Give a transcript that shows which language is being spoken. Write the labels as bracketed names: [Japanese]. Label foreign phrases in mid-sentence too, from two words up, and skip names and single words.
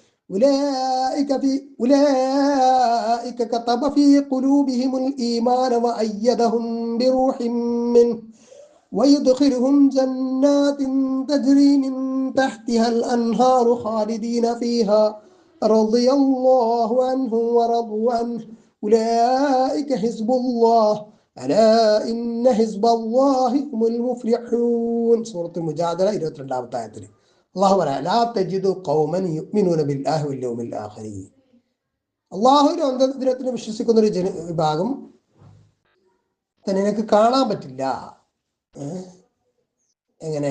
[Arabic] أولئك كتب في قلوبهم الإيمان وأيدهم بروح منه ويدخلهم جنات تجري من تحتها الأنهار خالدين فيها رضي الله عنهم ورضوا عنه أولئك حزب الله ألا إن حزب الله هم المفلحون. [Malayalam] സൂറത്ത് മുജാദല 22-ാമത്തെ ആയത്തിൽ അല്ലാഹു പറയാ [Arabic] لا تجد قوما يؤمنون بالله واليوم الآخر. [Malayalam] അല്ലാഹുവിന്റെ അന്ത്യദിനത്തിൽ വിശ്വസിക്കുന്ന ഒരു വിഭാഗം തന്നെ നിനക്ക് കാണാൻ പറ്റില്ല. എങ്ങനെ?